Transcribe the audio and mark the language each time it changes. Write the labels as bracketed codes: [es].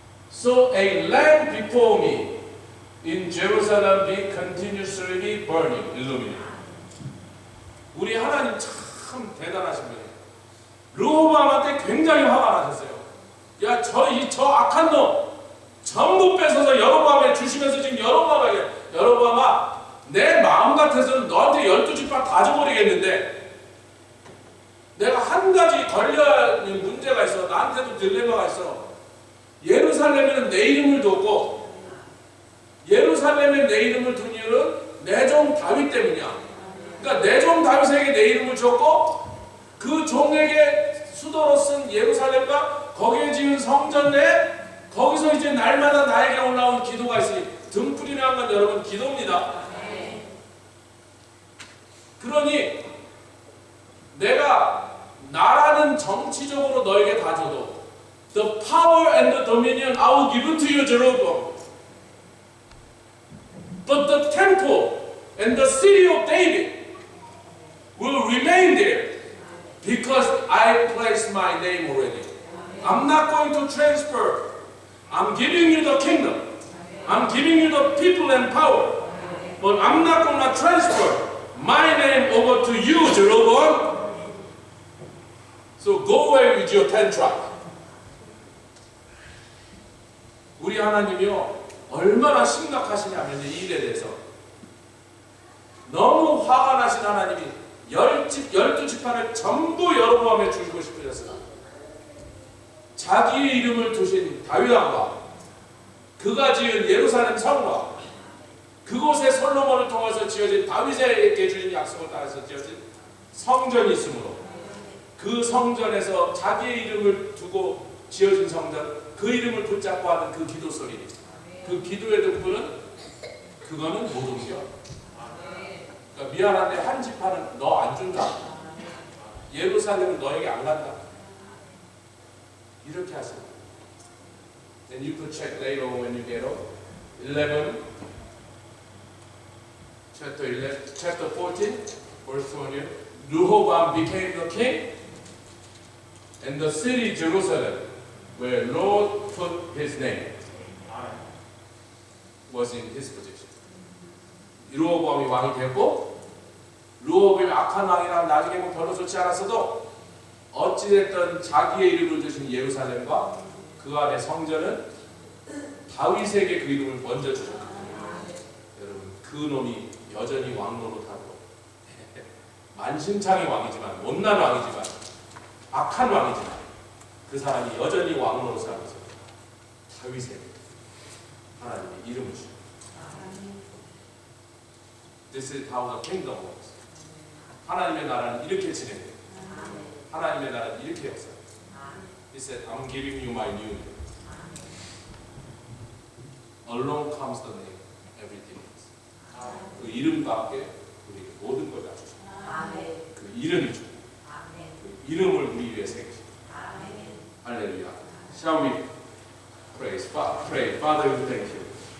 [en] So a lamp before me in Jerusalem be continuously burning, illuminated. [ko] 우리 하나님 참 대단하신 분이에요. 르호보암한테 굉장히 화가 나셨어요. 야, 저 악한 놈 전부 뺏어서 여로보암에 주시면서 지금 여로보암에게, 여로보암아, 내 마음 같아서는 너한테 12지파 다 줘버리겠는데 내가 한 가지 걸려있는 문제가 있어. 나한테도 딜레마가 있어. 예루살렘에는 내 이름을 뒀고, 예루살렘에 내 이름을 둔 이유는 내 종 다윗 때문이야. 그러니까 내 종 다윗에게 내 이름을 줬고, 그 종에게 수도로 쓴 예루살렘과 거기에 지은 성전 내, 거기서 이제 날마다 나에게 올라온 기도가 있으니, 등불이라는 건 여러분 기도입니다. 그러니 내가 나라는 정치적으로 너에게 다 줘도 [en] the power and the dominion I will give to you, Jeroboam. But the temple and the city of David will remain there because I placed my name already. I'm not going to transfer. I'm giving you the kingdom. I'm giving you the people and power. But I'm not going to transfer my name over to you, Jeroboam. So go away with your 10 tribes. [ko] 우리 하나님이요, 얼마나 심각하시냐면 이 일에 대해서 너무 화가 나신 하나님이 12지파를 전부 여로보암에 주시고 싶으셨으나 자기의 이름을 두신 다윗왕과 그가 지은 예루살렘 성과 그곳에 솔로몬을 통해서 지어진 다윗에게 주신 약속을 따라서 지어진 성전이 있으므로 그 성전에서 자기의 이름을 두고 지어진 성전, 그 이름을 붙잡고 하는 그 기도 소리, 그 기도의 등불은 그거는 못 옮겨. 그러니까 미안한데 한 지파는 너 안 준다. 예루살렘은 너에게 안 간다. 이렇게 하세요. [en] And you could check later when you get home. 11, chapter 14, verse 1. Rehoboam became the king, and the city Jerusalem, where Lord put his name, was in his position. [ko] 르호보암이 왕이 되었고, 르호보암이 악한 왕이라 나중에 뭐 별로 좋지 않았어도 어찌됐든 자기의 이름을 두신 예루살렘과 그 안에 성전은 다윗에게 그 이름을 먼저 주셨거든요. 여러분, 그 놈이 여전히 왕 노릇하고 만신창이 왕이지만, 못난 왕이지만, 악한 왕이지만 그 사람이 여전히 왕 노릇을 하고 있어요. 다윗에게 하나님의 이름을 주셨어요. [en] This is how the kingdom works. [ko] 하나님의 나라는 이렇게 진행돼요. 하나님의 나라는 이렇게 역사해요. [en] He said, I'm giving you my new name. Along comes the name. Everything is. [ko] 그 이름과 함께 우리에게 모든 걸 다 주셨어요. 그 이름이죠. 그 이름을 우리 위해 새기신. [en] 할렐루야. Shall we pray? Father, we thank you.